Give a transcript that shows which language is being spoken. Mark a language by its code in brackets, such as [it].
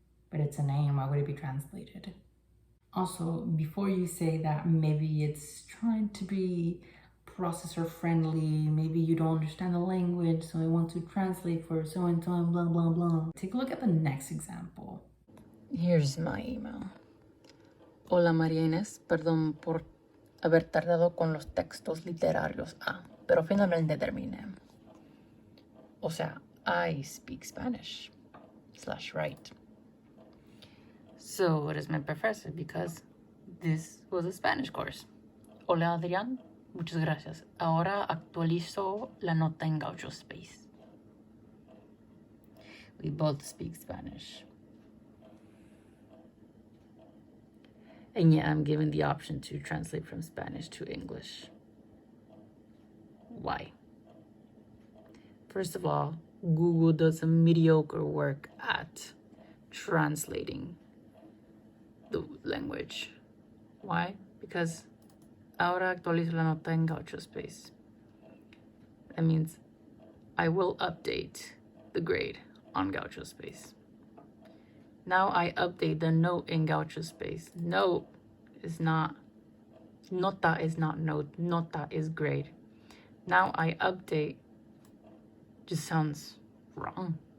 [en] But it's a name, why would it be translated? Also, before you say that maybe it's trying to be processor friendly, maybe you don't understand the language, so I want to translate for so and so and blah blah blah. Take a look at the next example. Here's my email. [es] Hola María Inés, perdón por haber tardado con los textos literarios. Pero finalmente terminé. O sea, [en] I speak Spanish / write. So does my professor, because this was a Spanish course. [es] Hola Adrián, Muchas gracias. Ahora actualizo la nota en Gaucho Space. [en] We both speak Spanish. And yet I'm given the option to translate from Spanish to English. Why? First of all, Google does a mediocre work at translating the language. Why? Because [es] ahora actualizo la nota en Gaucho Space. [en] That means I will update the grade on Gaucho Space. Now I update the note in Gaucho Space. Note is not, nota is not note, nota is grade. Now I update just sounds wrong.